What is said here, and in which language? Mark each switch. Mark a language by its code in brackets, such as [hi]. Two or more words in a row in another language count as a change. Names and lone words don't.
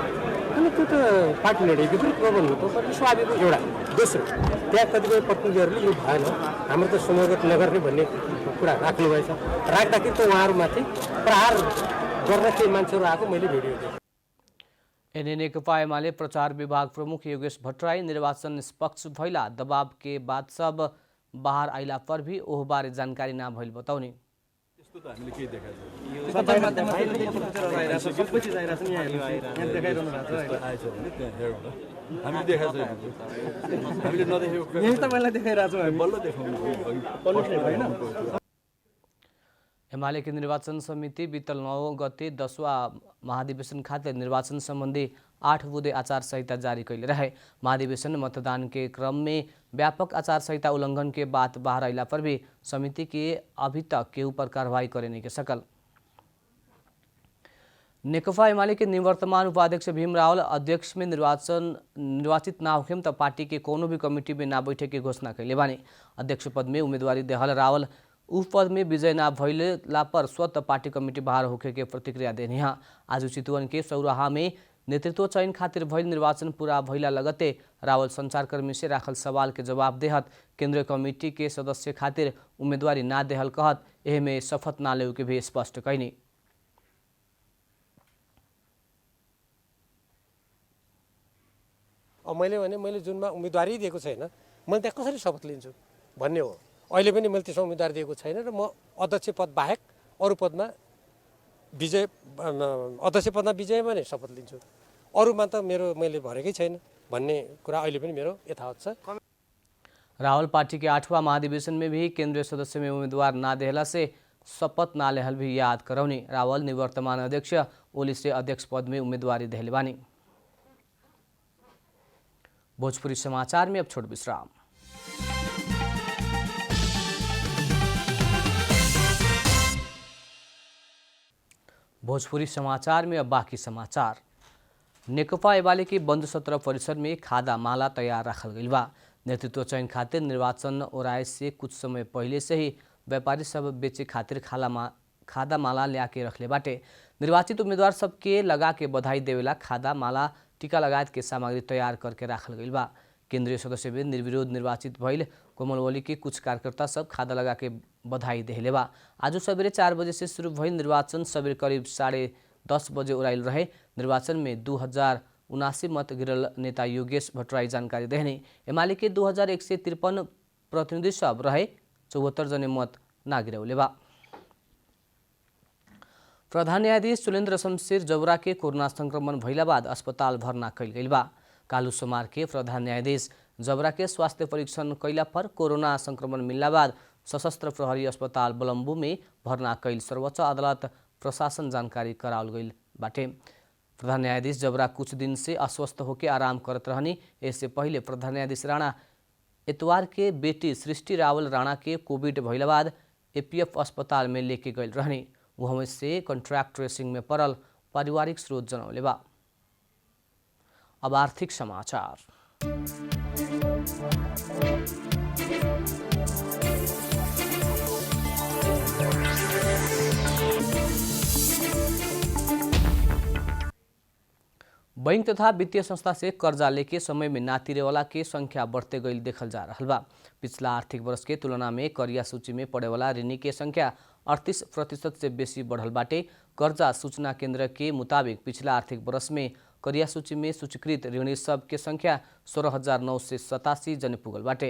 [ne] अनि त्यो त पार्टी निर्णयको पनि प्रबन्ध हो, तर स्वाभाविक एउटा। दोस्रो, त्यहाँ कतिपय प्रतिनिधिहरूले यो भएन, हाम्रो त समूहगत नगर्ने भन्ने कुरा राख्नुभएछ। राख्दाखेरि त उहाँहरूमाथि प्रहार गर्न केही मान्छेहरू आएको मैले भिडियो देखेँ। [bho] नेकपा एमाले प्रचार विभाग प्रमुख योगेश भट्टराई निर्वाचन निष्पक्ष भइला, दबाव के बाद सब बाहर आइला पर भी ओह बारे जानकारी ना भइल बताउने। [ne] त्यस्तो त हामीले केही देखाएको छैन। सबै चिज आइरहेछ नि, यहाँ देखाइरहनु भएको छ, आएछ भने त्यहाँ हेरौँ न। हामीले देखाएको छैन, हामीले नदेखेको यही तपाईँलाई देखाइरहेको छौँ, हामी बल्ल देखाउनु। [bho] एमाले की निर्वाचन समिति बीतल 9 गते 10वां महाधिवेशन खातिर निर्वाचन संबंधी 8 बुँदे आचार संहिता जारी कैले रहे। महाधिवेशन मतदान के क्रम में व्यापक आचार संहिता उल्लंघन के बात बाहर आइला पर भी समिति के अभी तक के ऊपर कार्रवाई करे नहीं के सकल। नेकपा एमाले के निवर्तमान उपाध्यक्ष भीम रावल अध्यक्ष में निर्वाचित ना होखेम त पार्टी के कोनो भी कमिटी में ना बैठे के घोषणा कैले बानी। अध्यक्ष पद में उम्मीदवारी देहल रावल उ पद में विजय ना भइला पर स्वतः पार्टी कमिटी बाहर होके के प्रतिक्रिया देने। आज चितवन के सौराहा में नेतृत्व चयन खातिर भइल निर्वाचन पूरा भइला लगते रावल संचारकर्मी से राखल सवाल के जवाब देहत केंद्रीय कमिटी के सदस्य खातिर उम्मीदवारी ना देहल कहत एह में शपथ ना लेउ के भी स्पष्ट कैनी। [ne] मैले जुनमा उम्मेदवारी दिएको छैन, मैले त्यहाँ कसरी शपथ लिन्छु भन्ने हो। अहिले पनि मैले त्यसमा उम्मेदवार दिएको छैन र म अध्यक्ष पद बाहेक अरू पदमा अध्यक्ष पदमा विजयमा नै शपथ लिन्छु। अरूमा त मैले भरेकै छैन भन्ने कुरा अहिले पनि मेरो यथावत छ। [bho] रावल पार्टी के 8वां महाधिवेशन में भी केंद्रीय सदस्य में उम्मीदवार ना देहला से शपथ ना लेहल भी याद करौनी। रावल निवर्तमान अध्यक्ष ओली से अध्यक्ष पद में उम्मीदवारी देहले बानी। भोजपुरी समाचार में अब छोट विश्राम। भोजपुरी समाचार में अब बाकी समाचार। नेकपा एमाले के बंद सत्र परिसर में खादा माला तैयार रखल गई बा। नेतृत्व चयन खातिर निर्वाचन ओराए से कुछ समय पहले से ही व्यापारी सब बेचे खातिर खादा माला लिया के रखले बाटे। निर्वाचित उम्मीदवार सबके लगा के बधाई देवेला खादा माला टीका लगायत के सामग्री तैयार करके रखल गई बा। केंद्रीय सदस्य में निर्विरोध निर्वाचित भइल कोमलवली के कुछ कार्यकर्ता सब खादा लगा के बधाई देहले बा। आज सवेरे 4 बजे से शुरू भइल निर्वाचन सवेरे करीब 10:30 बजे उड़ाइल रहे। निर्वाचन में 2079 मत गिरल नेता योगेश भट्टराई जानकारी देहने। एमाले के 2153 प्रतिनिधि सब रहे, 74 जने मत ना गिरौले बा। प्रधान न्यायाधीश सुलेन्द्र शमशेर जबरा के कोरोना संक्रमण भइला बाद अस्पताल भर्ना कइल गइल बा। कालू सोमवार के प्रधान न्यायाधीश जबरा के स्वास्थ्य परीक्षण कैला पर कोरोना संक्रमण मिलला बाद सशस्त्र प्रहरी अस्पताल बलम्बू में भर्ना कैल सर्वोच्च अदालत प्रशासन जानकारी कराल गइल बाटे। प्रधान न्यायाधीश जबरा कुछ दिन से अस्वस्थ होकर आराम करत रहनी। इससे पहले प्रधान न्यायाधीश राणा इतवार के बेटी सृष्टि रावल राणा के कोविड भइला बाद एपीएफ अस्पताल में लेके गइल रहनी। वहाँ से कॉन्ट्रैक्ट ट्रेसिंग में पड़ल पारिवारिक स्रोत जनौले बा। अब आर्थिक समाचार। बैंक तथा वित्तीय संस्था से कर्जा लेके समय में ना तिरे वाला के संख्या बढ़ते गई देखल जा रहा बा। पिछला आर्थिक वर्ष के तुलना में करिया सूची में पड़े वाला ऋणी के संख्या 38% से बेसी बढ़ल बाटे। कर्जा सूचना केंद्र के मुताबिक पिछला आर्थिक वर्ष में करिया सूची में सूचीकृत ऋणी सब के संख्या 16,987 जने पुगल बाटे।